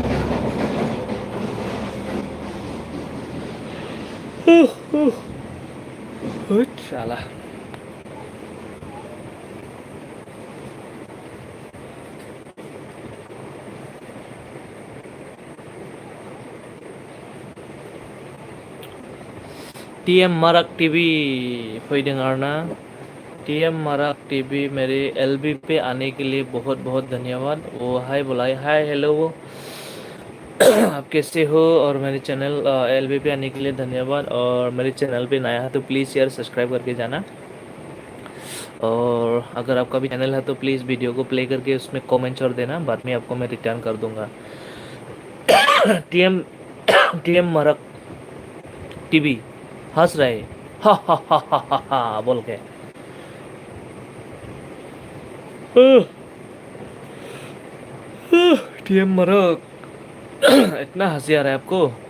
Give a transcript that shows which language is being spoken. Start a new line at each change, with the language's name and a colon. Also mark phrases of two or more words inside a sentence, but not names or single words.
Bodo: होद साला टीएम मरक टीवी फैदों आरना टीएम मरक टीवी
Hindi: मेरे एलबी पे आने के लिए बहुत बहुत धन्यवाद वो हाय बुलाए
English: hi hello
Hindi: आप कैसे हो और मेरे चैनल एलबी पे आने के लिए धन्यवाद और मेरे चैनल पे नया है तो प्लीज़
English: share subscribe
Hindi: करके जाना और अगर आपका भी चैनल है तो प्लीज़ वीडियो को प्ले करके उसमें कमेंट्स और देना बाद में आपको मैं रिटर्न कर दूंगा टीएम टीएम मरक टीवी हंस रहे हा बोल के टीएम मरक इतना हंसी आ रहा है आपको